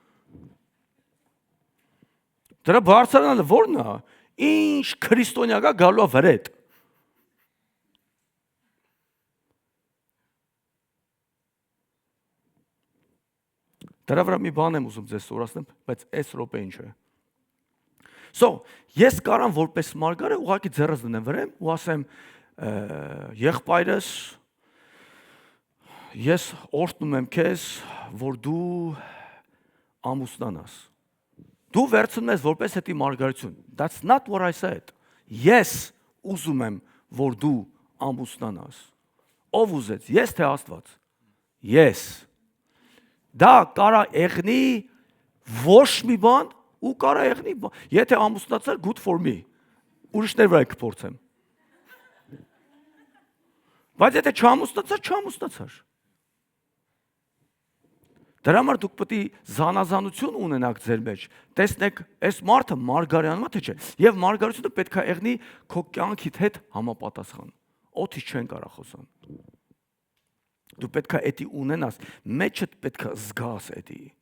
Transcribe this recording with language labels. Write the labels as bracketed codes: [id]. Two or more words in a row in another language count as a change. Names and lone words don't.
[hy] Դրա բարձրանալը ո՞րն է։ Ինչ քրիստոնյա կա գալու է վրետ։ Դրա վրա մի բան եմ ուզում ձեզ սորացնեմ, բայց այս րոպե ինչ է։ So, ես կարամ որպես մարգարե ուղղակի ձեռս դնեմ վրեմ ու ասեմ եղբայրս ես օրհնում եմ քեզ, որ դու ամուսնանաս։ Դու վերցնում ես որպես հետի մարգարություն։ [en] That's not what I said. [hy] Ես ուզում եմ, որ դու ամուսնանաս։ Ով ուզեց, ես թե Աստված։ Ես։ Դա կարա եղնի ոչ մի բան ու կարա եղնի, եթե ամուսնացար, [en] good for me, [hy] ուրիշներ վրա կփորձեմ։ Բայց եթե չամուսնացար։ Դրա համար դուք պետք է զանազանություն ունենաք ձեր մեջ, տեսնեք, այս մարդը մարգարեանում է թե չէ, եւ մարգարությունը պետք է եղնի քո կյանքիդ հետ համապատասխան։ Օդի չեն կարա խոսան։ Դու պետք է էդի ունենաս, մեջդ պետք է զգաս էդի։